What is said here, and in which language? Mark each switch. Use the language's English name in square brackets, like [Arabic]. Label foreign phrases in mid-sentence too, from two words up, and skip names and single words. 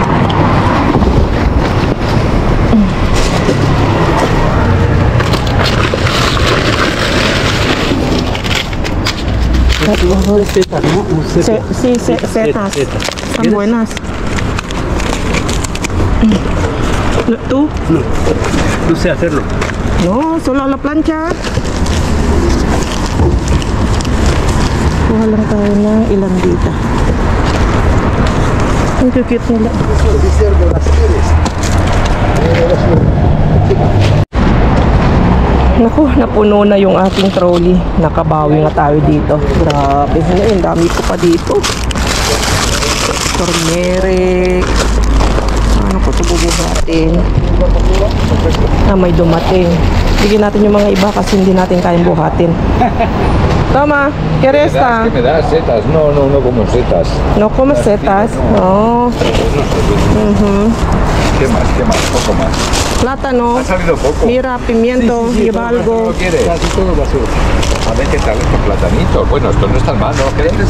[Spanish] Setas, ¿no? Sí, setas. Están buenas. ¿Tú? No sé hacerlo. No, solo a la plancha. [Filipino] Kuha lang tayo ng ilandita. Ang cute nila. Naku, napuno na yung ating trolley. Nakabawi nga tayo dito. Grabe, ang dami ko pa dito. Tormeric. Ano ko ito bubuhatin? May dumating. Bigyan natin yung mga iba kasi hindi natin kayang buhatin. [Spanish] Toma, ¿qué resta? ¿Qué me das? Setas. No como setas. No comes setas. No. ¿Qué más? Poco más. Plátano. Ha salido poco. Mira, pimiento, lleva algo. ¿No lo quieres? Casi todo basura. A ver qué tal estos platanitos. Bueno, estos no están mal, ¿no lo quieres?